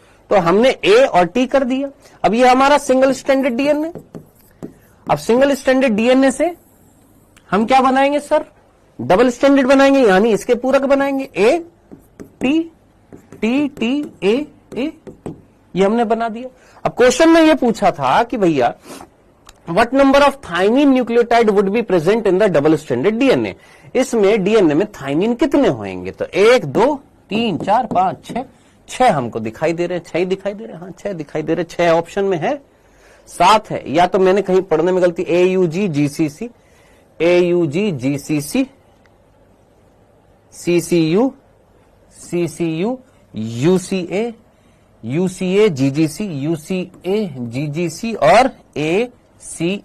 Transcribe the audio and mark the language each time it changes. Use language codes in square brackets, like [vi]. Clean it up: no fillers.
[hi] तो हमने ए और टी कर दिया। अब ये हमारा सिंगल स्ट्रैंडेड डीएनए। अब सिंगल स्ट्रैंडेड डीएनए से हम क्या बनाएंगे सर? डबल स्ट्रैंडेड बनाएंगे, यानी इसके पूरक बनाएंगे। A T T T A ए, ये हमने बना दिया। अब क्वेश्चन में ये पूछा था कि भैया [en] What number of thymine nucleotide would be present in the double stranded DNA? [hi] इसमें डीएनए में थाइमीन कितने होंगे? तो 1 2 3 4 5 6, 6 हमको दिखाई दे रहे हैं। 6 ही दिखाई दे रहे हैं। हाँ 6 दिखाई दे रहे हैं। 6 ऑप्शन में है, 7 है। या तो मैंने कहीं पढ़ने में गलती, AUG-GCC, AUG-GCC, CCU, CCU, UCA, UCA-GGC, UCA-GGC और AC।